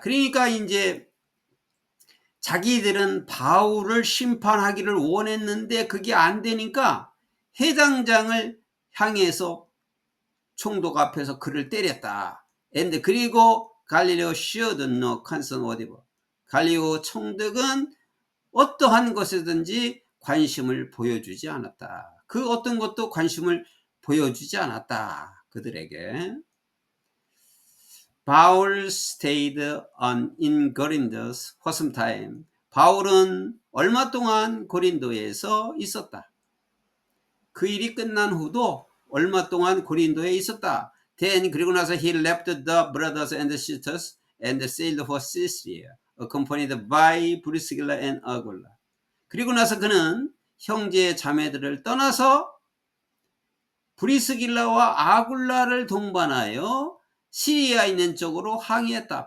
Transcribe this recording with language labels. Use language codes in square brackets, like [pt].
[ko] 그러니까 이제 자기들은 바울을 심판하기를 원했는데 그게 안 되니까 해당장을 향해서 총독 앞에서 그를 때렸다. 그리고 [en] 갈릴리오 showed no concern whatever. [ko] 갈릴리오 총독은 어떠한 것이든지 관심을 보여주지 않았다. 그 어떤 것도 관심을 보여주지 않았다. 그들에게. [en] Paul stayed in Corinth for some time. [ko] 바울은 얼마 동안 고린도에서 있었다. 그 일이 끝난 후도 얼마 동안 고린도에 있었다. [en] Then [ko] 그리고 나서 [en] he left the brothers and sisters and sailed for Sicily, accompanied by Priscilla and Aquila. [ko] 그리고 나서 그는 형제 자매들을 떠나서 브리스길라와 아굴라를 동반하여 시리아 있는 쪽으로 항해했다.